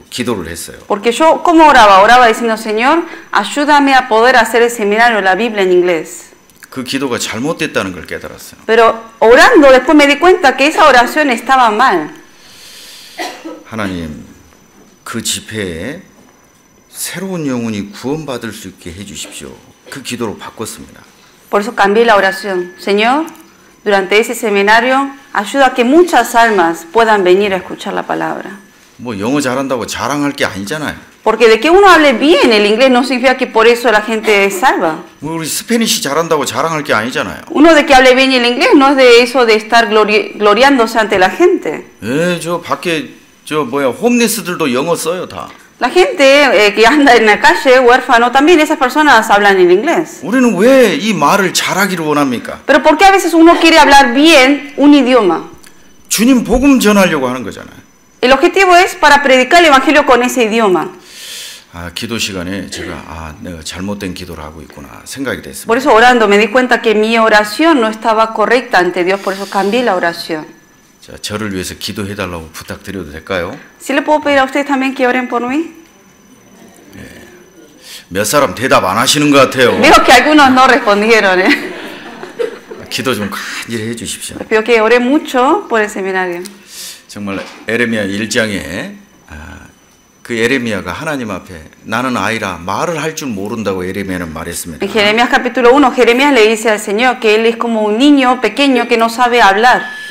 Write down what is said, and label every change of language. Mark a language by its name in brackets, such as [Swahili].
[Korean] 기도를 했어요. [Spanish] Porque yo, ¿cómo oraba? Oraba diciendo, Señor, ayúdame a poder hacer el seminario de la Biblia en inglés. [Korean] 그 기도가 잘못됐다는 걸 깨달았어요. [Spanish] Pero orando después me di cuenta que esa oración estaba mal. [Korean] 하나님, 그 집회에 새로운 영혼이 구원받을 수 있게 해주십시오. 그 기도로 바꿨습니다. [Spanish] Por eso cambié la oración. Señor, durante ese seminario, ayuda a que muchas almas puedan venir a escuchar la palabra. [Korean] 뭐 영어 잘한다고 자랑할 게 아니잖아요. [Spanish] Porque de que uno hable bien el inglés no significa que por eso la gente es salva. [Korean] 뭐 우리 스페니시 잘한다고 자랑할 게 아니잖아요. [Spanish] Uno de que hable bien el inglés no es de eso de estar gloriándose ante la gente. [Korean] 저 밖에 홈리스들도 영어 써요 다. [Spanish] La gente que anda en la calle, huérfano, también esas personas hablan en inglés. [Korean] 우리는 왜 이 말을 잘하기를 원합니까? [Spanish] Pero ¿por qué a veces uno quiere hablar bien un idioma? [Korean] 주님 복음 전하려고 하는 거잖아요. [Spanish] El objetivo es para predicar el evangelio con ese idioma. [Korean] 기도 시간에 제가 내가 잘못된 기도를 하고 있구나 생각이 됐습니다. [Spanish] Por eso orando me di cuenta que mi oración no estaba correcta ante Dios, por eso cambié la oración. [Korean] 자, 저를 위해서 기도해 달라고 부탁드려도 될까요? [Spanish] ¿Sí le puedo pedir a ustedes también que oren por mí? [Korean] 몇 사람 대답 안 하시는 것 같아요. [Spanish] Veo que algunos no respondieron. [Korean] 기도 좀 간절히 해 주십시오. [Spanish] Les pido que oren mucho por el seminario. [Korean] 정말 에레미야 1장에 그 에레미야가 하나님 앞에 나는 아이라 말을 할 줄 모른다고 에레미야는 말했습니다. [Spanish] En Jeremías capítulo 1, Jeremías le dice al Señor que él es como un niño pequeño que no sabe hablar.